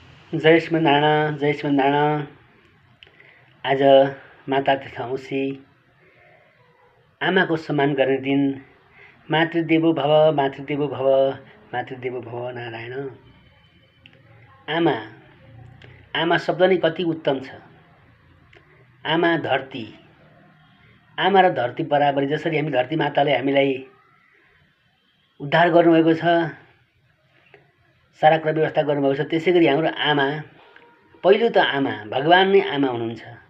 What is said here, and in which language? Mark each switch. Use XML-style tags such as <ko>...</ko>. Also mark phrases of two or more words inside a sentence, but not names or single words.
<ne>जय श्रीमन्नारायण, जय श्रीमन्नारायण। आज माता तथा औँसी आमाको सम्मान गर्ने दिन।</ne> <sa>मातृदेवो भव, मातृदेवो भव, मातृदेवो भव नारायण।</sa> <ne>आमा, आमा शब्द नै कति उत्तम छ। आमा धरती, आमा र धरती बराबरी। जसरी हामी धरती माताले हामीलाई उद्धार गर्नुभएको छ, सारा कुरा व्यवस्था गर्नुभएको छ, त्यसै गरी हाम्रो आमा, पहिलो त आमा भगवान नै आमा हुनुहुन्छ।</ne>